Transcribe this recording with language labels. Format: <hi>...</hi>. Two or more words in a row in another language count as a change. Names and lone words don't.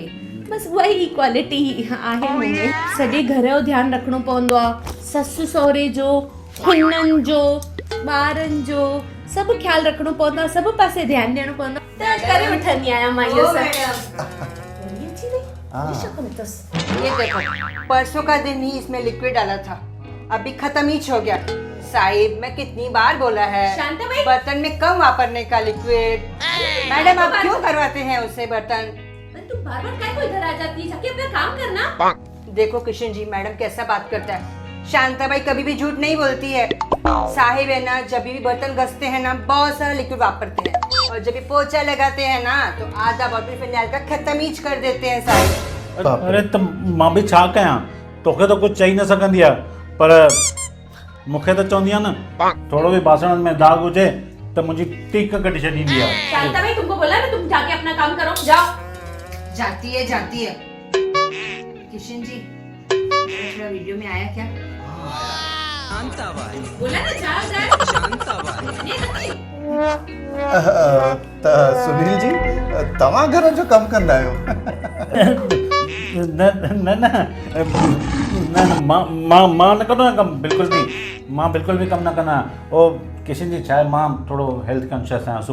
<sd>बस उहा ई क्वालिटी आहे मूंमें। सॼे घर जो ध्यानु रखिणो पवंदो आहे, ससु सहुरे जो, हुननि जो, ॿारनि जो, सभु ख़्यालु रखिणो पवंदो आहे, सभु पासे ध्यानु ॾियणो पवंदो आहे। त करे वठंदी आहियां मां इहो ओ सभु। मैडम, ये अची वई? हाँ। ये छा कमु अथसि?</sd> <hi>ये देखो, परसों का दिन ही इसमें लिक्विड डाला था, अभी खत्म ही हो गया। साहिब, मैं कितनी बार बोला है शांता भाई। बर्तन में कम वापरने का लिक्विड। मैडम, आप क्यों करवाते हैं उससे बर्तन? तू बार-बार काय को इधर आ जाती है? जाके अपना काम करना। देखो किशन जी, मैडम कैसा बात करता है। शांताबाई कभी भी झूठ नहीं बोलती है। साहिब है ना, जब भी बर्तन घसते हैं ना, बहुत सारा लिक्विड वापरते हैं, और जब भी पोछा लगाते हैं ना, तो आधा बॉटल फिनाइल का खत्म ही कर देते हैं साहिब।</hi> <sd>अरे त मां बि छा कयां, तोखे त कुझु चई न सघंदी आहे, पर मूंखे त चवंदी आहे न, थोरो बि बासणनि में दाग हुजे त मुंहिंजी टीक कढी छॾींदी आहे।</sd> <hi>शांता भाई, तुमको बोला ना तुम जाके अपना काम करो, जाओ। जाती है किशन जी, थोड़ा वीडियो में आया क्या? बोला ना जाओ।</hi> <sd>त सुनील जी, तव्हां घर जो कमु कंदा आहियो? न न न न मां न कंदो आहियां कमु, बिल्कुलु बि। मां बिल्कुलु बि कमु न कंदो आहियां। ओ किशन जी, छा आहे, मां थोरो</sd> <en>health conscious</en> <sd>आहियां।</sd>